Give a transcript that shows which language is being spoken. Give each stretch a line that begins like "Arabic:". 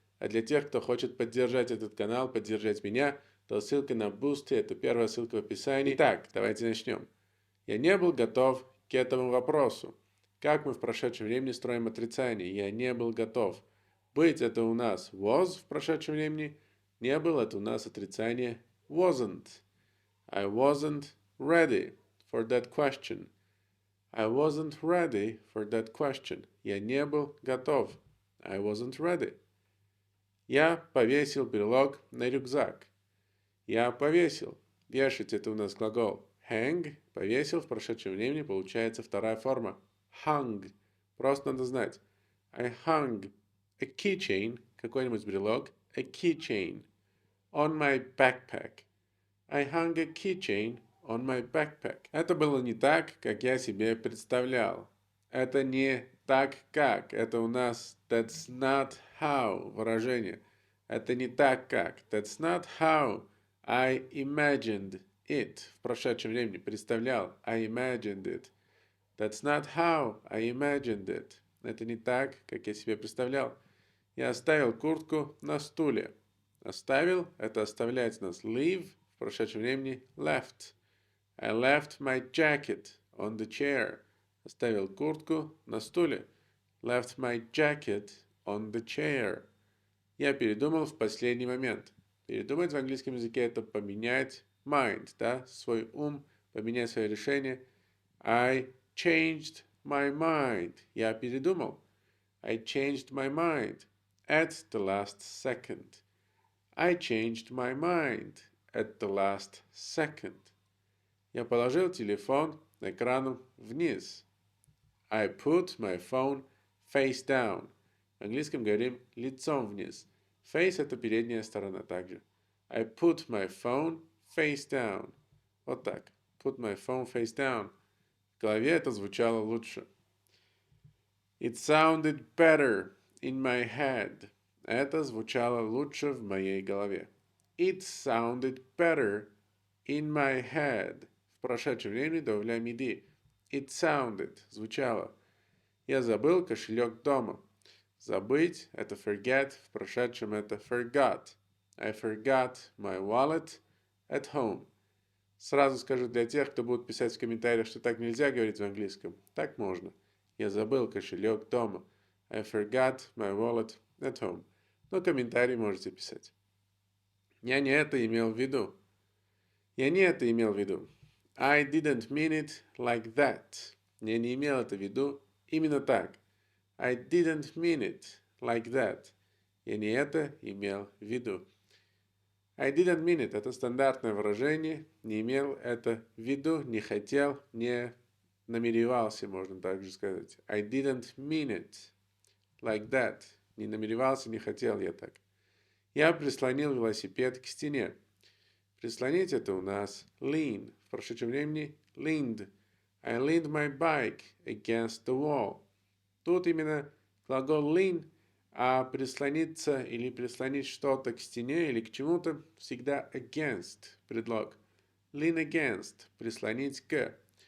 Russian: А для тех, кто хочет поддержать этот канал, поддержать меня, то ссылка на Boosty, это первая ссылка в описании. Итак, давайте начнем. Я не был готов к этому вопросу. Как мы в прошедшем времени строим отрицание? Я не был готов. Быть это у нас was в прошедшем времени. Не был это у нас отрицание wasn't.
English: I wasn't ready for that question. I wasn't ready for that question.
Russian: Я не был готов.
English: I wasn't ready.
Russian: Я повесил брелок на рюкзак. Я повесил. Вешать это у нас глагол hang. Повесил в прошедшем времени получается вторая форма. Hung. Просто надо знать.
English: I hung a keychain,
Russian: какой-нибудь брелок,
English: a keychain, on my backpack. I hung a keychain on my backpack.
Russian: Это было не так, как я себе представлял. Это не так как. Это у нас
English: that's not how
Russian: выражение. Это не так как.
English: That's not how I imagined it.
Russian: В прошедшем времени представлял.
English: I imagined it. That's not how I imagined it.
Russian: Это не так, как я себе представлял. Я оставил куртку на стуле. Оставил – это оставлять нас. Leave в прошедшем времени left.
English: I left my jacket on the chair.
Russian: Оставил куртку на стуле.
English: Left my jacket on the chair.
Russian: Я передумал в последний момент. Передумать в английском языке – это поменять mind, да, свой ум, поменять свое решение.
English: I changed my mind.
Russian: Я передумал.
English: I changed my mind at the last second. I changed my mind at the last second.
Russian: Я положил телефон экраном вниз.
English: I put my phone face down.
Russian: В английском говорим лицом вниз. Face – это передняя сторона также.
English: I put my phone face down.
Russian: Вот так.
English: Put my phone face down.
Russian: В голове это звучало лучше.
English: It sounded better in my head.
Russian: Это звучало лучше в моей голове.
English: It sounded better in my head.
Russian: В прошедшем времени добавляем ed.
English: It sounded.
Russian: Звучало. Я забыл кошелек дома. Забыть – это forget. В прошедшем это forgot.
English: I forgot my wallet at home.
Russian: Сразу скажу для тех, кто будет писать в комментариях, что так нельзя говорить в английском. Так можно. Я забыл кошелек дома.
English: I forgot my wallet at home.
Russian: Но комментарий можете писать. Я не это имел в виду. Я не это имел в виду.
English: I didn't mean it like that.
Russian: Я не имел это в виду именно так.
English: I didn't mean it like that.
Russian: Я не это имел в виду.
English: I didn't mean it
Russian: – это стандартное выражение, не имел это в виду, не хотел, не намеревался, можно также сказать.
English: I didn't mean it like that.
Russian: Не намеревался, не хотел я так. Я прислонил велосипед к стене. Прислонить – это у нас lean. В прошедшем времени leaned.
English: I leaned my bike against the wall.
Russian: Тут именно глагол lean – а прислониться или прислонить что-то к стене или к чему-то всегда against предлог. Lean against – прислонить к.